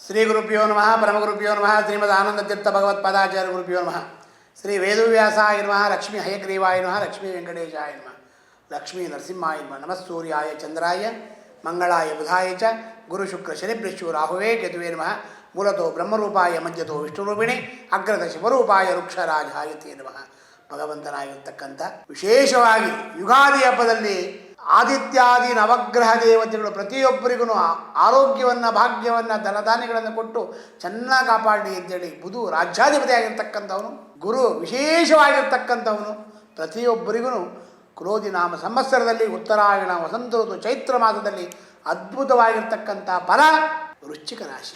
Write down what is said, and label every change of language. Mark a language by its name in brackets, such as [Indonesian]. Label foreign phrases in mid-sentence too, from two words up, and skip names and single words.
[Sanskrit] ಶ್ರೀ ಗುರುಭ್ಯೋ ನಮಃ ಪರಮಗುರುಭ್ಯೋ ನಮಃ ಶ್ರೀಮದ್ ಆನಂದತೀರ್ಥ ಭಗವತ್ಪಾದಾಚಾರ್ಯ ಗುರುಭ್ಯೋ ನಮಃ ಶ್ರೀ ವೇದವ್ಯಾಸಾಯ ನಮಃ ಲಕ್ಷ್ಮೀ ಹಯಗ್ರೀವಾಯ ನಮಃ ಲಕ್ಷ್ಮೀ ವೆಂಕಟೇಶಾಯ ನಮಃ ಲಕ್ಷ್ಮೀ ನರಸಿಂಹಾಯ ನಮಃ ನಮಃ ಸೂರ್ಯಾಯ ಚಂದ್ರಾಯ ಮಂಗಳಾಯ ಬುಧಾಯ ಚ ಗುರು ಶುಕ್ರ ಶನಿಭ್ಯಶ್ಚು ರಾಹುವೇ ಕೇತುವೇ ನಮಃ ಮೂಲತೋ ಬ್ರಹ್ಮರೂಪಾಯ ಮಧ್ಯತೋ ವಿಷ್ಣುರೂಪಿಣಿ ಅಗ್ರದ ಶಿವರೂಪಾಯ ವೃಕ್ಷರಾಜಾಯ ತೇ ನಮಃ. [Kannada] ಭಗವಂತನಾಗಿರ್ತಕ್ಕಂಥ ವಿಶೇಷವಾಗಿ ಯುಗಾದಿ ಹಬ್ಬದಲ್ಲಿ ಆದಿತ್ಯಾದಿ ನವಗ್ರಹ ದೇವತೆಗಳು ಪ್ರತಿಯೊಬ್ಬರಿಗೂ ಆರೋಗ್ಯವನ್ನು ಭಾಗ್ಯವನ್ನು ಧನಧಾನ್ಯಗಳನ್ನು ಕೊಟ್ಟು ಚೆನ್ನಾಗಿ ಕಾಪಾಡಲಿ ಅಂತೇಳಿ ಬುಧು ರಾಜ್ಯಾಧಿಪತಿ ಆಗಿರ್ತಕ್ಕಂಥವನು, ಗುರು ವಿಶೇಷವಾಗಿರ್ತಕ್ಕಂಥವನು ಪ್ರತಿಯೊಬ್ಬರಿಗೂ ಕ್ರೋಧಿ ನಾಮ ಸಂವತ್ಸರದಲ್ಲಿ ಉತ್ತರಾಯಣ ವಸಂತ ಋತು ಚೈತ್ರ ಮಾಸದಲ್ಲಿ ಅದ್ಭುತವಾಗಿರ್ತಕ್ಕಂಥ ಫಲ ವೃಶ್ಚಿಕ ರಾಶಿ.